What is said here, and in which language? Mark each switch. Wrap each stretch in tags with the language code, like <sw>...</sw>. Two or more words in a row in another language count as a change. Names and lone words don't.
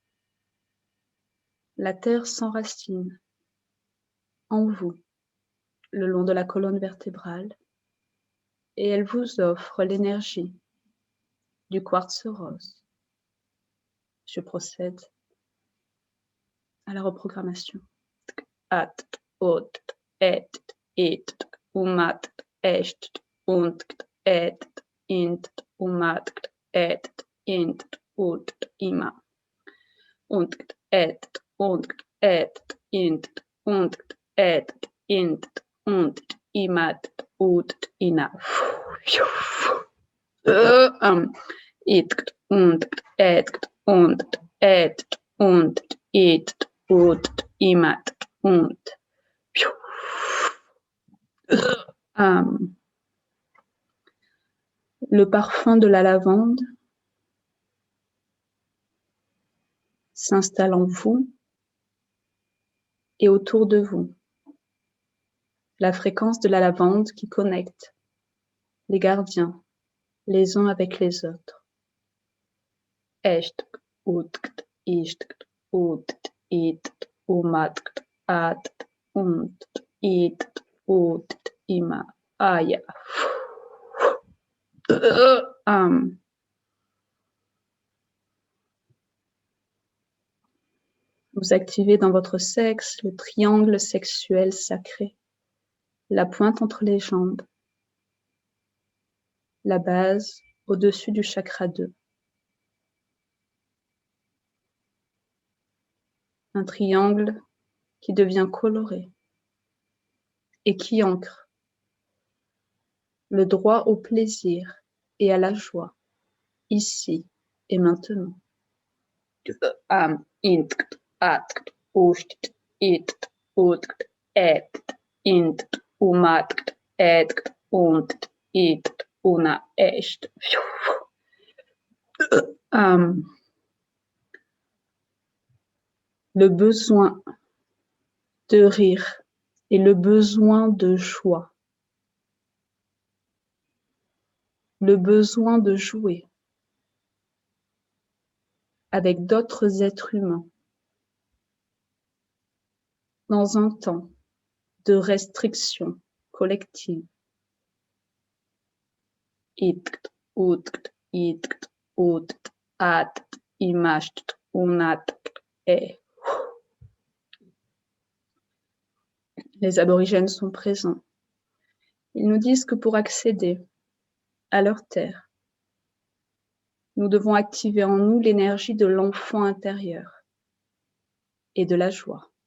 <fr>La terre s'enracine en vous, le long de la colonne vertébrale, et elle vous offre l'énergie du quartz rose. Je procède à la reprogrammation. At, ot, et, it, umat, est, unt, et, int, umat, et, int, ut, ima. Unt, et, int, unt, et, int, unt, imat, ut, ina. It, unt, et, it, ut, imat, unt. Le parfum de la lavande s'installe en vous et autour de vous. La fréquence de la lavande qui connecte les gardiens les uns avec les autres. Esht, utkt, ishtkt, utkt, itkt, umatkt, atkt, unt, itkt, utkt, ima, aya. Vous activez dans votre sexe le triangle sexuel sacré, la pointe entre les jambes, la base au-dessus du chakra 2. Un triangle qui devient coloré et qui ancre le droit au plaisir et à la joie, ici et maintenant. Intkt, atkt, ushtkt, itkt, utkt, etkt, intkt, umatkt, etkt, untkt, itkt, una, esht. Le besoin de rire et le besoin de joie, le besoin de jouer avec d'autres êtres humains dans un temps de restriction collective. Itkt, utkt, itkt, utkt, atkt, imasht, unatkt, et. Les aborigènes sont présents. Ils nous disent que pour accéder à leur terre, Nous devons activer en nous l'énergie de l'enfant intérieur et de la joie.</fr>